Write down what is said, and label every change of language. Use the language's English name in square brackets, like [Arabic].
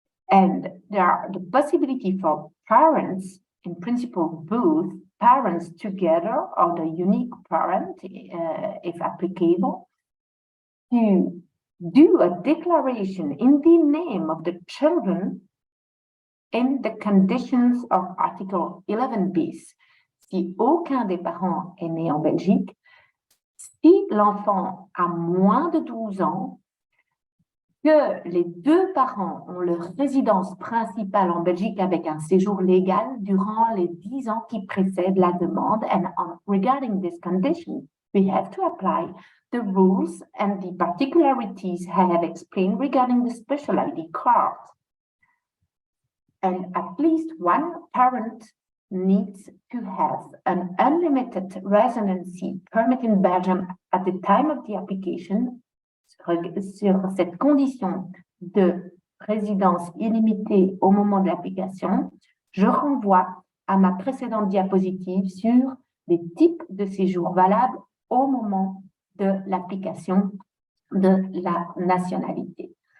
[English] And there are the possibility for parents, in principle, both parents together or the unique parent, if applicable, to do a declaration in the name of the children in the conditions of Article 11 bis. [French] Si aucun des parents est né en Belgique, si l'enfant a moins de 12 ans, que les deux parents ont leur résidence principale en Belgique avec un séjour légal durant les 10 ans qui précèdent la demande. [English] And regarding this condition, we have to apply the rules and the particularities I have explained regarding the special ID card. And at least one parent needs to have an unlimited residency permit in Belgium at the time of the application. [French] Sur cette condition de résidence illimitée au moment de l'application, je renvoie à ma précédente diapositive sur les types de séjours valables au moment de l'application de la nationalité.